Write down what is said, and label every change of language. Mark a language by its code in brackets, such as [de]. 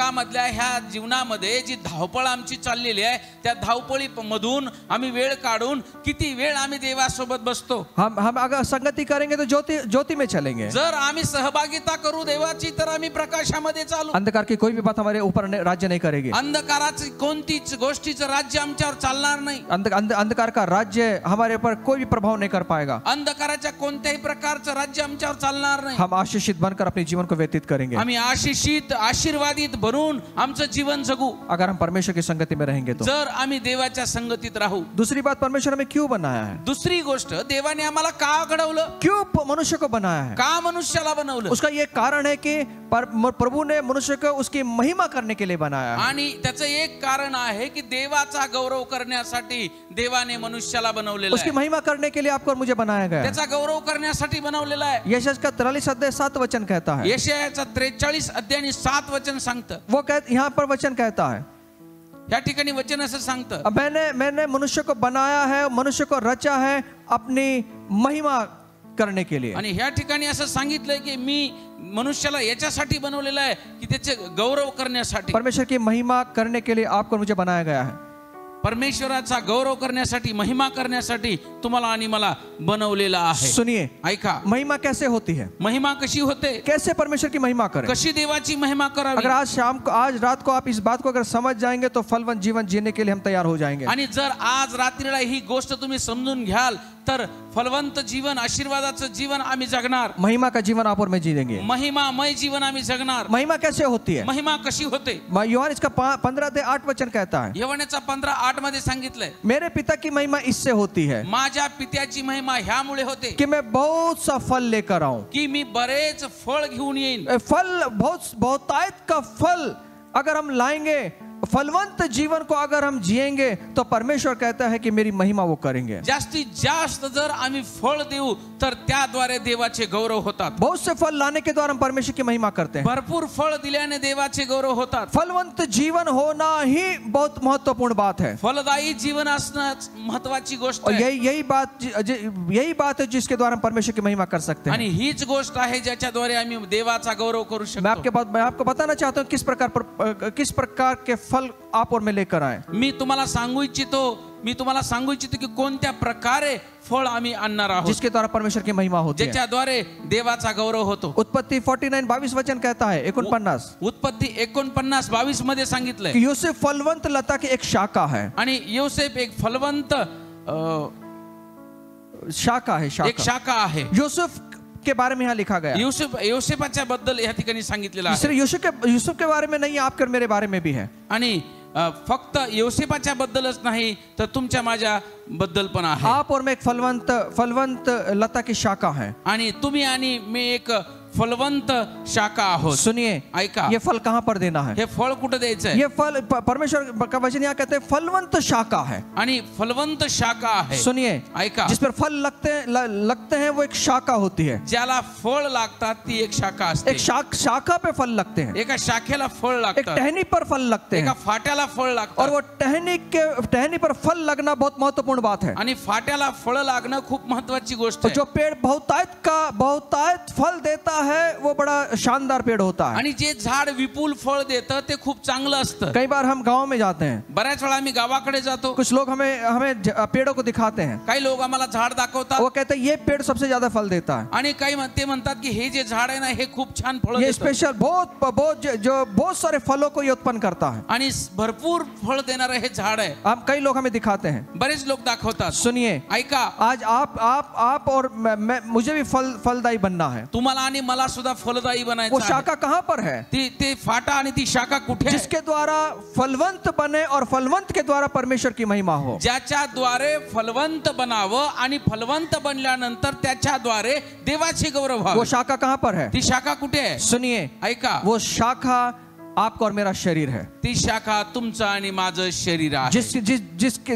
[mr] जगामधल्या ह्या जीवनामध्ये जी धावपळ आमची चाललेली आहे, त्या धावपळी मधून आम्ही वेळ काढून किती वेळ आम्ही देवासोबत बसतो। [hi] हम अगर संगति करेंगे तो ज्योति में चलेंगे। [mr] जर आम्ही सहभागिता करू देवाची तर आम्ही प्रकाशामध्ये चालू। [hi] अंधकार की कोई भी बात हमारे ऊपर राज्य नहीं करेगी। [mr] अंधकाराची कोणतीच गोष्टीचं राज्य आमच्यावर चालणार नाही। [hi] अंधकार का राज्य हमारे ऊपर कोई भी प्रभाव नहीं कर पाएगा। [mr] अंधकाराच्या कोणत्याही प्रकारचं राज्य आमच्यावर चालणार नाही। [hi] हम आशीषित बनकर अपने जीवन को व्यतीत करेंगे। [mr] आम्ही आशीषित, आशीर्वादित बनून आमचं जीवन जगू [hi] अगर हम परमेश्वर की संगति में रहेंगे तो। [mr] जर आम्ही देवाच्या संगतीत राहू। [hi] दूसरी बात, परमेश्वर हमें क्यों बनाया है? [mr] दुसरी गोष्ट, देवाने आम्हाला का घडवलं? [hi] क्यों मनुष्य को बनाया है? [mr] का मनुष्याला बनवलं? [hi] उसका ये कारण है कि प्रभु ने मनुष्य को उसकी महिमा करने के लिए बनाया है। [mr] आणि त्याचं एक कारण आहे की देवाचा गौरव करण्यासाठी देवाने मनुष्याला बनवलेलं [hi] उसकी [mr] आहे। [hi] महिमा करने के लिए आपको और मुझे बनाया गया है। [mr] त्याचा गौरव करण्यासाठी बनवलेला आहे। [hi] यशायाह का 43 अध्याय 7 वचन कहता है। [mr] यशायाचा 43 अध्याय 7 वचन सांगतं। [hi] वो यहाँ पर वचन कहता है, [mr] या ठिकाणी वचन असं सांगतं, [hi] मैंने मनुष्य को बनाया है, मनुष्य को रचा है अपनी महिमा करने के लिए। [mr] आणि ह्या ठिकाणी असं सांगितलंय की मी मनुष्याला याच्यासाठी बनवलेलं आहे की त्याचे गौरव करण्यासाठी। [hi] परमेश्वर की महिमा करने के लिए आपको मुझे बनाया गया है। [mr] परमेश्वराचा गौरव करण्यासाठी, महिमा करण्यासाठी तुम्हाला आणि मला बनवलेला आहे। [hi] सुनिए, [mr] ऐका, [hi] महिमा कैसे होती है? [mr] महिमा कशी होते? [hi] कैसे परमेश्वर की महिमा करें? [mr] कशी देवाची महिमा करावी? [hi] अगर आज रात को आप इस बात को अगर समझ जाएंगे तो फलवंत जीवन जीने के लिए हम तैयार हो जाएंगे। [mr] आणि जर आज रात्रीला ही गोष्ट तुम्ही समजून घ्याल तर फलवंत जीवन, आशीर्वादाचं जीवन आम्ही जगणार। [hi] महिमा का जीवन आप और मैं जीएंगे। [mr] महिमामय जीवन आम्ही जगणार। [hi] महिमा कैसे होती है? [mr] महिमा कशी होते? [hi] यूहन्ना इसका 15:8 वचन कहता है। [mr] यूहन्नाचा 15:8 मध्ये सांगितलंय, [hi] मेरे पिता की महिमा इससे होती है, [mr] माझ्या पित्याची महिमा ह्यामुळे होते [hi] कि मैं बहुत सा फल लेकर आऊं। [mr] की मी बरेच फळ घेऊन येईन। [hi] फल, बहुतायत का फल अगर हम लाएंगे फलवंत जीवन को अगर हम जिएंगे तो परमेश्वर कहता है कि मेरी महिमा वो करेंगे। [mr] जास्तीत जास्त जर आम्ही फळ देऊ तर त्याद्वारे देवाचे गौरव होतात। [hi] बहुत से फल लाने के द्वारा हम परमेश्वर की महिमा करते हैं। [mr] भरपूर फळ दिल्याने देवाचे गौरव होतात। [hi] फलवंत जीवन होना ही बहुत महत्वपूर्ण बात है। [mr] फलदायी जीवन असणं महत्वाची गोष्ट [hi] और [mr] आहे [hi] यही बात है जिसके द्वारा हम परमेश्वर की महिमा कर सकते हैं। [mr] आणि हीच गोष्ट आहे ज्याच्याद्वारे आम्ही देवाचा गौरव करू शकतो। [hi] मैं आपको बताना चाहता हूँ किस प्रकार के फल आप और मैं लेकर आए। [mr] मी तुम्हाला सांगू इच्छितो की कोणत्या प्रकारे फळ आम्ही आणणार आहोत [hi] जिसके द्वारा परमेश्वर की महिमा होती है। [mr] ज्याच्याद्वारे देवाचा गौरव होतो। [hi] उत्पत्ति 49:22 वचन कहता है 49 [mr] उत्पत्ति 49:22 मध्ये सांगितलंय [hi] कि यूसुफ फलवंत लता की एक शाखा है। [mr] आणि योसेफ एक फलवंत [hi] शाखा है, [mr] एक शाखा आहे। [hi] यूसुफ के बारे में यहाँ लिखा गया। [mr] योसेफाच्या बद्दल या ठिकाणी सांगितलेलं आहे। [hi] सिर्फ यूसुफ के बारे में नहीं, आपके मेरे बारे में भी है। [mr] आणि फक्त योसेफाच्या बद्दलच नाही तर तुमच्या माझ्या बद्दल पण आहे। [hi] आप और मैं एक फलवंत लता की शाखा है। [mr] आणि तुम्ही आणि मी एक फलवंत शाखा आहोत। [hi] सुनिए, [mr] ऐका, [hi] ये फल कहाँ पर देना है? [mr] हे फळ कुठे द्यायचं आहे? [hi] ये फल परमेश्वर का वचन यहाँ कहते हैं फलवंत शाखा है। [mr] आणि फलवंत शाखा आहे। [hi] सुनिए, [mr] ऐका, [hi] जिस पर फल लगते हैं वो एक शाखा होती है। [mr] ज्याला फळ लागतात ती एक शाखा असते। [hi] एक शाखा पे फल लगते हैं। [mr] एका शाखेला फळ [hi] एक [mr] लागतात। [hi] टहनी पर फल लगते हैं। [mr] एका फाट्याला फळ लागतात। [hi] और वो टहनी पर फल लगना बहुत महत्वपूर्ण बात है। [mr] आणि फाट्याला फळ लागणं खूप महत्वाची गोष्ट आहे। [hi] जो पेड़ बहुतायत फल देता है वो बड़ा शानदार पेड़ होता है। [mr] आणि जे झाड विपुल फळ देतं ते खूप चांगलं असतं। [hi] कई बार हम गांव में जाते हैं, [mr] बऱ्याच वेळा आम्ही गावाकडे जातो। [hi] कुछ लोग हमें पेड़ों को दिखाते हैं। [mr] काही लोक आम्हाला झाड दाखवतात। [hi] वो कहते हैं ये पेड़ सबसे ज्यादा फल देता है। [mr] आणि काही ते म्हणतात की हे जे झाड आहे ना हे खूप छान फळ [hi] ये [mr] देतं। [hi] स्पेशल बहुत सारे फलों को ये उत्पन्न करता है। [mr] आणि भरपूर फळ देणारं हे झाड आहे। [hi] कई लोग हमें दिखाते हैं, [mr] बरेच लोक दाखवतात। [hi] सुनिए, [mr] ऐका, [hi] आज आप और मुझे भी फलदायी बनना है। [mr] तुम्हाला आणि मला सुद्धा फलदायी बनायचं [hi] वो [mr] आहे। [hi] शाखा कहाँ पर है? [mr] ते फाटा आणि ती शाखा कुठे आहे? [hi] जिसके द्वारा फलवंत बने और फलवंत के द्वारा परमेश्वर की महिमा हो। [mr] ज्याच्या द्वारे फलवंत बनावं आणि फलवंत बनल्यानंतर त्याच्याद्वारे देवाचे गौरव [hi] वो [mr] व्हावे। [hi] शाखा कहाँ पर है? [mr] ती शाखा कुठे आहे? [hi] सुनिए, [mr] ऐका, [hi] वो शाखा आपका और मेरा शरीर है। [mr] ती शाखा तुमचं आणि माझं शरीर आहे।